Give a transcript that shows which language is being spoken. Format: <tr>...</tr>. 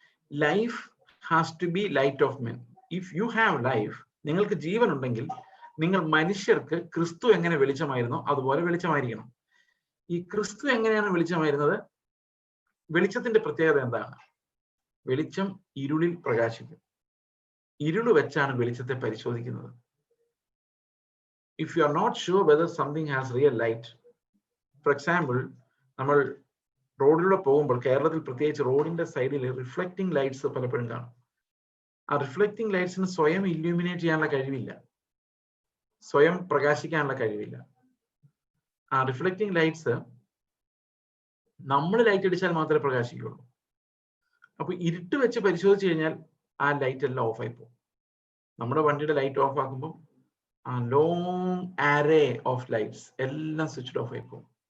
<en>Life has to be light of men. If you have life,</en> <ml>നിങ്ങൾക്ക് ജീവൻ ഉണ്ടെങ്കിൽ നിങ്ങൾ മനുഷ്യർക്ക് ക്രിസ്തു എങ്ങനെ വെളിച്ചമായിരുന്നോ അതുപോലെ വെളിച്ചമായിരിക്കണം. ഈ ക്രിസ്തു എങ്ങനെയാണ് വെളിച്ചമായിരുന്നത്? വെളിച്ചത്തിന്റെ പ്രത്യേകത എന്താണ്? വെളിച്ചം ഇരുളിൽ പ്രകാശിക്കും. ഇരുള് വെച്ചാണ് വെളിച്ചത്തെ പരിശോധിക്കുന്നത്.</ml> <en>If you are not sure whether something has real light, for example,</en> <ml>നമ്മൾ റോഡിലൂടെ പോകുമ്പോൾ, കേരളത്തിൽ പ്രത്യേകിച്ച് റോഡിന്റെ സൈഡിൽ റിഫ്ലക്റ്റിംഗ് ലൈറ്റ്സ് പലപ്പോഴും കാണും. ആ റിഫ്ലക്റ്റിംഗ് ലൈറ്റ്സിന് സ്വയം ഇല്യൂമിനേറ്റ് ചെയ്യാനുള്ള കഴിവില്ല, സ്വയം പ്രകാശിക്കാനുള്ള കഴിവില്ല. ആ റിഫ്ലക്റ്റിംഗ് ലൈറ്റ്സ് നമ്മൾ ലൈറ്റ് അടിച്ചാൽ മാത്രമേ പ്രകാശിക്കുള്ളൂ. അപ്പൊ ഇരുട്ട് വെച്ച് പരിശോധിച്ചു കഴിഞ്ഞാൽ ആ ലൈറ്റ് എല്ലാം ഓഫായി പോകും. നമ്മുടെ വണ്ടിയുടെ ലൈറ്റ് ഓഫ് ആക്കുമ്പോൾ ആ</ml> <en>long array of lights</en> <ml>എല്ലാം സ്വിച്ച് ഓഫ് ആയി പോകും.</ml>